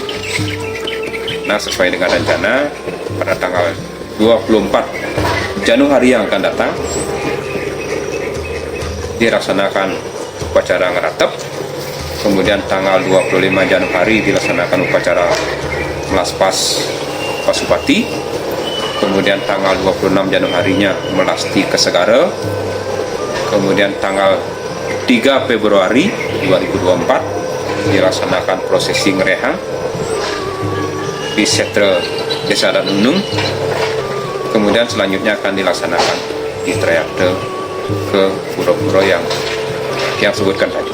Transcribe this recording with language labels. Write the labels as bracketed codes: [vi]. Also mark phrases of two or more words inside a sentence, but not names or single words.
[id] Nah, sesuai dengan rencana pada tanggal 24 Januari yang akan datang dilaksanakan upacara ngeratep, kemudian tanggal 25 Januari dilaksanakan upacara melaspas Pasupati, kemudian tanggal 26 Januarinya melasti ke Segara, kemudian tanggal 3 Februari 2024 dilaksanakan prosesi ngerehang di Setre Desa Danunung, kemudian selanjutnya akan dilaksanakan di Trayakte ke pura-pura yang sebutkan tadi.